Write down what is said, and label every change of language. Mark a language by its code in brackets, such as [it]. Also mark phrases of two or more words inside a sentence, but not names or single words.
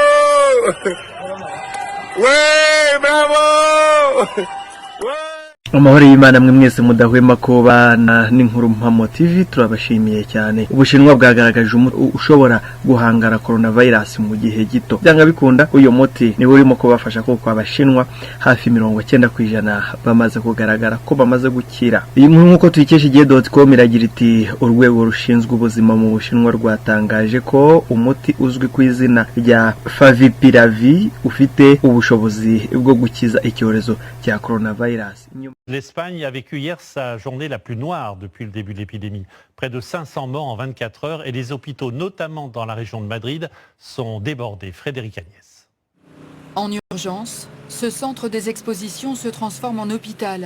[fr] Ouais, bravo! Ouais! [rw] Amahoro y'Imana mwe mwese mudahwema kubana n'inkuru mpamo TV turabashimiye cyane. Ubushinwa bwagaragaje umuti ushobora guhangara coronavirus mu gihe gito. Byanga bikunda uyu muti ni urimo kubafasha kuko abashinwa hafi 90% bamaze kugaragara ko bamaze gukira. Iyi nkuru nkuko tuyikesha igihe.com iragira iti urwego rushinzwe ubuzima mu Bushinwa rwatangaje ko umuti uzwi ku izina rya Favipiravir ufite ubushobozi bwo gukiza icyorezo cya coronavirus. [fr] L'Espagne a vécu hier sa journée la plus noire depuis le début de l'épidémie. Près de 500 morts en 24 heures et les hôpitaux, notamment dans la région de Madrid, sont débordés. Frédéric Agnès. En urgence, ce centre des expositions se transforme en hôpital.